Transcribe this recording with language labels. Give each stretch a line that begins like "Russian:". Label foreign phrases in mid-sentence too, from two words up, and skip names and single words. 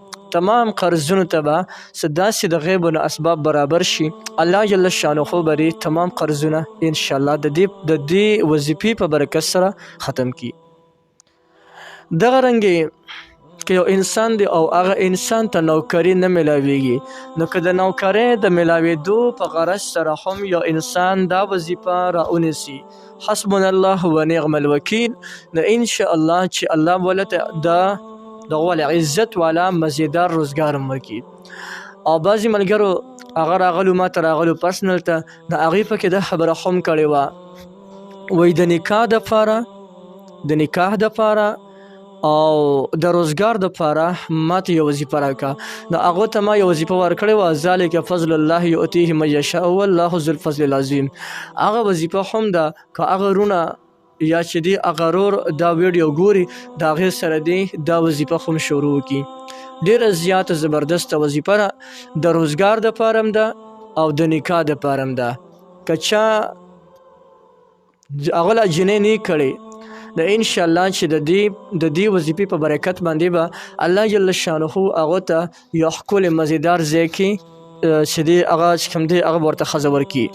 Pashto: تمام قرضونو ته به څه داسې د غیبو نه اسباب برابر شي، الله
Arabic: جل شانه
Pashto: به تمام قرضونه انشاءالله د دې وظیفې په برکت سره ختم کړي. دغه رنګې که یو انسان دی او هغه انسان ته نوکري نه میلاویږي، نو که د نوکرۍ د میلاوېدو په غرض سره هم یو انسان دا وظیفه راونیسي،
Arabic: حسبنا الله و نعم الوکیل،
Pashto: نو انشاءالله چې الله ولته د عزت والا مزیدار روزګار هم ورکړي. او بعضې ملګرو هغه راغلو ماته راغلو پرسنل ته، د هغې پکې دا خبره هم کړې وه، وایي د نکاح دپاره او د روزګار دپاره ماته یو وظیفه راکړه. د هغو ته ما یو وظیفه ورکړې وه،
Arabic: ذلک فضل الله یؤتیه من یشاء والله ذو الفضل العظیم.
Pashto: هغه وظیفه هم ده که هغه رونه یا چې دی هغه رور دا ویډیو ګوري، د هغې سره دی دا وظیفه هم شروع کړي. ډېره زیاته زبردسته وظیفه ده، د روزګار دپاره هم ده او د نکاح دپاره هم ده. که چا هغه لا جنۍ نه کړې، د انشاءالله چې د دې وظیفې په برکت باندې به الله
Arabic: جل شانه
Pashto: هغه ته یو ښکلی مزیدار ځای کې چې دی هغه چې کوم دی هغه به ورته ښځه ورکړي.